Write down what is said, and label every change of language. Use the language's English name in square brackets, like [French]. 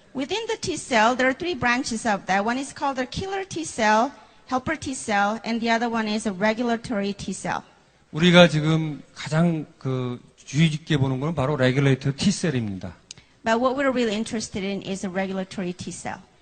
[English] Within the T cell, there are three branches of that. One is called the killer T cell, helper T cell, and the other one is a regulatory T cell. [Korean] 우리가 지금 가장 주의 깊게 보는 것은 바로 레귤레이터 T셀입니다. [English] But what we're really interested in is a regulatory T cell.